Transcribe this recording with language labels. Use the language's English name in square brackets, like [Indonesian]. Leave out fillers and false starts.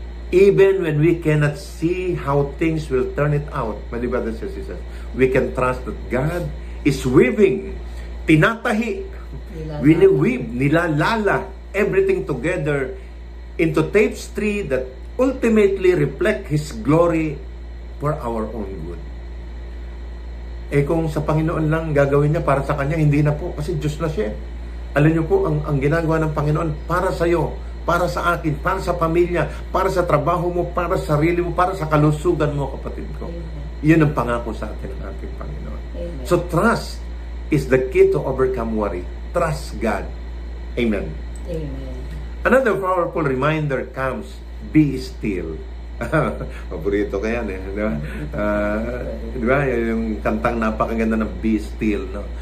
[English] Even when we cannot see how things will turn it out, my dear brothers and sisters, we can trust that God is weaving, [Filipino] tinatahi, wini-weave, nilalala, [English] everything together into tapestry that ultimately reflect His glory for our own good. [Filipino] Kung sa Panginoon lang gagawin niya para sa Kanya, hindi na po, kasi Diyos na siya. Alam niyo po, ang ginagawa ng Panginoon para sa iyo, para sa akin, para sa pamilya, para sa trabaho mo, para sa sarili mo, para sa kalusugan mo, kapatid ko. Yun ang pangako sa atin ng ating Panginoon. Amen. [English] So trust is the key to overcome worry. Trust God. Amen. Amen. Another powerful reminder comes, be still. [Filipino] Paborito ko yan eh. Di ba? Di ba? Yung kantang napakaganda ng be still. No?